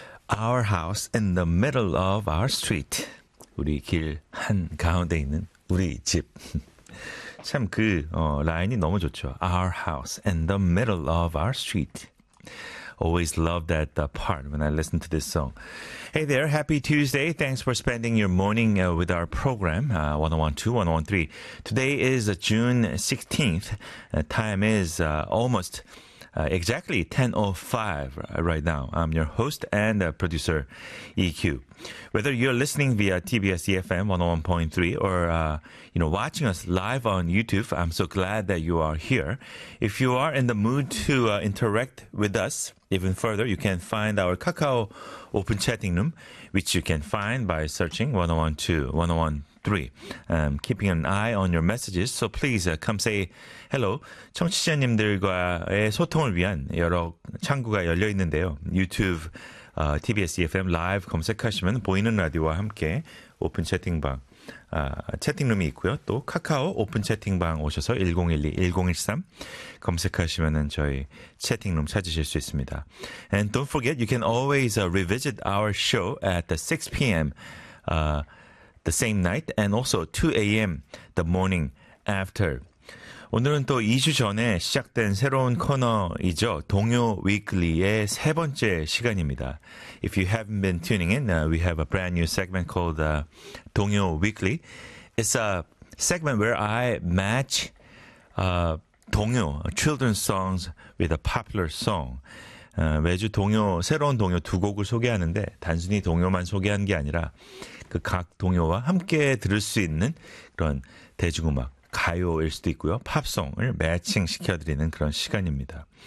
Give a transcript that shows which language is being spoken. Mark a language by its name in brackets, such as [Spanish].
[English] Our house in the middle of our street. [Korean] 우리 길 한 가운데 있는 우리 집. 참 그 라인이 너무 좋죠. [English] Our house in the middle of our street. Always loved that part when I listened to this song. Hey there, happy Tuesday. Thanks for spending your morning with our program, 101.2, 101.3. Today is June 16th. Time is almost exactly 10:05 right now. I'm your host and producer, EQ. Whether you're listening via TBS EFM 101.3 or you know, watching us live on YouTube, I'm so glad that you are here. If you are in the mood to interact with us even further, you can find our Kakao open chatting room, which you can find by searching 101.2, 101.3. Keeping an eye on your messages, so please come say hello. [Korean] 청취자님들과의 소통을 위한 여러 창구가 열려 있는데요. YouTube, TBS EFM Live 검색하시면 보이는 라디오와 함께 오픈 채팅방, 채팅룸이 있고요. 또 카카오 오픈 채팅방 오셔서 1012-1013 검색하시면 저희 채팅룸 찾으실 수 있습니다. [English] And don't forget, you can always revisit our show at the 6 p.m. The same night and also 2 a.m. the morning after. [Korean] 오늘은 또 2주 전에 시작된 새로운 코너이죠. 동요 위클리의 세 번째 시간입니다. [English] If you haven't been tuning in, we have a brand new segment called 동요 위클리. It's a segment where I match 동요, children's songs with a popular song. [Korean] 매주 동요, 새로운 동요 두 곡을 소개하는데 단순히 동요만 소개한 게 아니라 그 각 동요와 함께 들을 수 있는 그런 대중음악, 가요일 수도 있고요. 팝송을 매칭시켜드리는 그런 시간입니다.